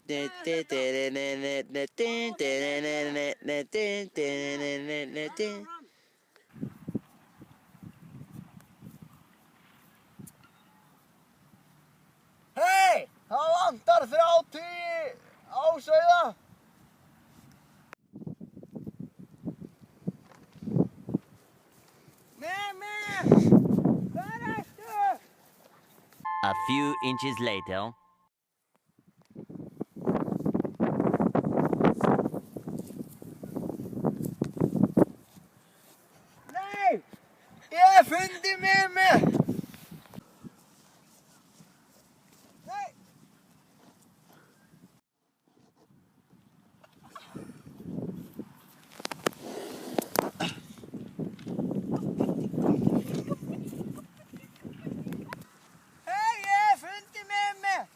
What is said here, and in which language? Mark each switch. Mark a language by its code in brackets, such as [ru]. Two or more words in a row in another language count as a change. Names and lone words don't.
[is] Hei, það vantar 30 ásauða. Mimi, hvar ertu? [en] A few inches later. [is] Nei, ég hef fundið Mimi. Nei. Hei, ég hef fundið Mimi.